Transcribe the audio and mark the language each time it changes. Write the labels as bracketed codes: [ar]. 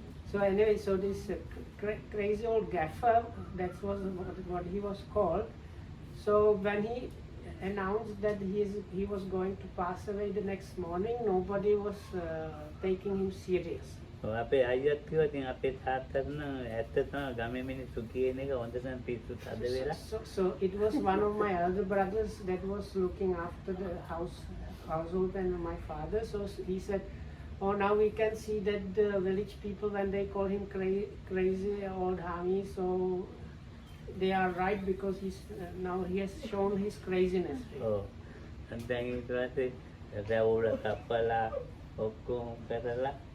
[en] So anyway, so this crazy old gaffer, that was what he was called. So when he announced that he was going to pass away the next morning, nobody was taking him serious. [si] අපේ අයියත් කිව්වා ඉතින් අපේ තාත්තට නම් ඇත්ත තමයි ගමේ මිනිස්සු කියන එක හොඳටම පිස්සුත් අද වෙලා. [en] So it was one of my elder brothers that was looking after the household and my father. So he said, oh, now we can see that the village people, when they call him crazy old Hami, so they are right, because now he has shown his craziness. [si] දැන් ඊට පස්සේ රැවුල කපලා ඔක්කොම කරලා